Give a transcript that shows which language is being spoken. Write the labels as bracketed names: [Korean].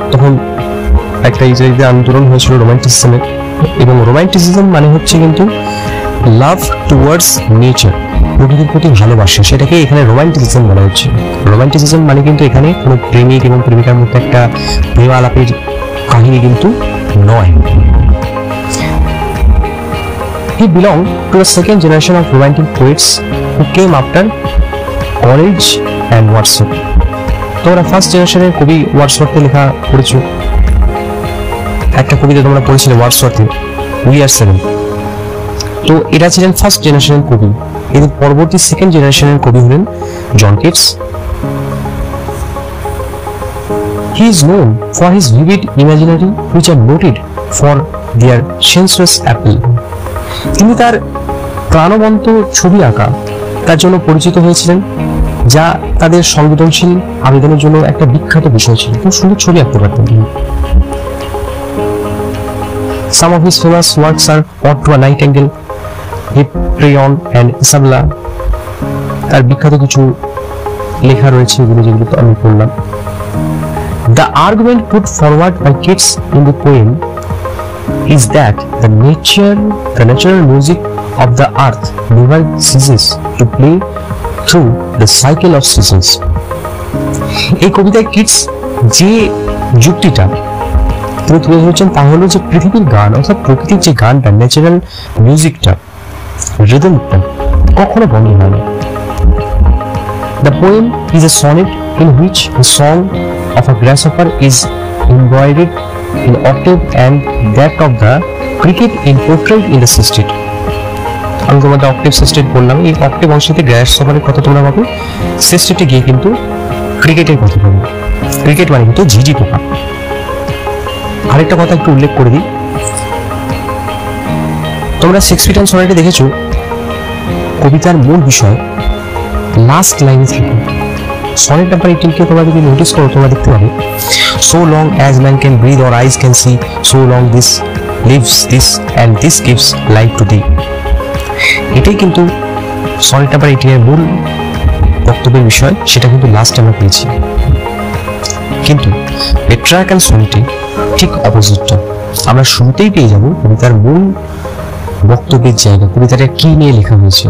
[Bangla] তখন একটা ইংরেজিতে আন্দোলন হয়েছিল রোমান্টিসিজমের, এবং রোমান্টিসিজম মানে হচ্ছে কিন্তু লাভ টুয়ার্ডস নেচার, প্রকৃতির প্রতি ভালোবাসা, সেটাকে এখানে রোমান্টিসিজম বলা হচ্ছে। রোমান্টিসিজম মানে কিন্তু এখানে কোনো প্রেমিক এবং প্রেমিকার মধ্যে একটা প্রেম আলাপের কাহিনী কিন্তু নয়। [English] He belonged to the second generation of romantic poets who came after Coleridge and Wordsworth। [Bangla] তোমরা ফার্স্ট জেনারেশনের কবি ওয়ার্ডসওয়ার্থের লেখা পড়েছো, একটা কবিতা তোমরা পড়েছিলে ওয়ার্ডসওয়ার্থের, উই আর সেভেন। তো এরা ছিলেন ফার্স্ট জেনারেশনের কবি। এদের পরবর্তী সেকেন্ড জেনারেশনের কবি হলেন John Keats. [English] He is known for his vivid imaginary which are noted for their sensuous appeal। [Bangla] তিনি তার প্রাণবন্ত ছবি আঁকা তার জন্য পরিচিত হয়েছিলেন, যা তাদের সংবেদনশীল আবেদনের জন্য একটা বিখ্যাত বিষয় ছিল। খুব সুন্দর ছবি আঁকতে পারতেন তিনি। [English] Some of his famous works are Ode to a Nightingale, Hyperion and Isabella। [Bangla] তার বিখ্যাত কিছু লেখা রয়েছে যেগুলো তো আমি পড়লাম। [English] The argument put forward by Keats in the poem is that the natural music of the earth never ceases to play through the cycle of seasons। [Bangla] এই কবিতায় কিটস যে যুক্তিটা তিনি তুলে ধরেছেন তা হলো যে পৃথিবীর গান অর্থাৎ প্রকৃতির যে গানটা, ন্যাচারাল মিউজিকটা, রিদমটা কখনো বন্ধ হয় না। [English] The poem is a sonnet in which the song of a grasshopper is embroidered in octave and that of the cricket in portrait in the sestet। [Bangla] আমি তোমাদের অক্টেভ সেস্টেট বললাম, এই অক্টেভ অংশতে গ্রাসহপারের কথা তোমরা পাবে, সেস্টেটে গিয়ে কিন্তু ক্রিকেটের কথা পাবে। ক্রিকেট মানে কিন্তু ঝিঝি পোকা। আরেকটা কথা একটু উল্লেখ করে দিই, তোমরা শেক্সপিয়ার সনেটে দেখেছো কবিতার মূল বিষয় লাস্ট লাইনে থাকে। সনেট নাম্বার 18 কে তোমরা যদি নোটিস করো তোমরা দেখতে পাবে, [English] so long as man can breathe or eyes can see, so long this lives this and this gives life to thee। [Bangla] এটাই কিন্তু সনেট নাম্বার 18 এর মূল বক্তব্যের বিষয়, সেটা কিন্তু লাস্ট আমরা পেয়েছি। কিন্তু পেট্রার্কাল সনেটে ঠিক অপোজিটটা আমরা শুরুতেই পেয়ে যাবো কবিতার মূল বক্তব্যের জায়গা, কবিতাটা কি নিয়ে লেখা হয়েছে।